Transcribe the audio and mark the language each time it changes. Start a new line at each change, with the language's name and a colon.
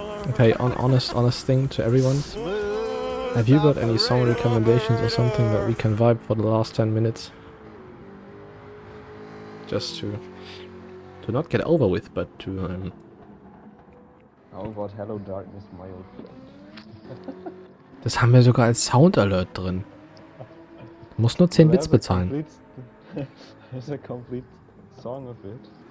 English: Okay, honest thing to everyone. Have you got any song recommendations or something that we can vibe for the last 10 minutes? Just to not get over with, but to How about Hello Darkness, my old friend?
German: Das haben wir sogar als Sound Alert drin. Du musst nur 10 Bits bezahlen.
English: There's a complete song of it.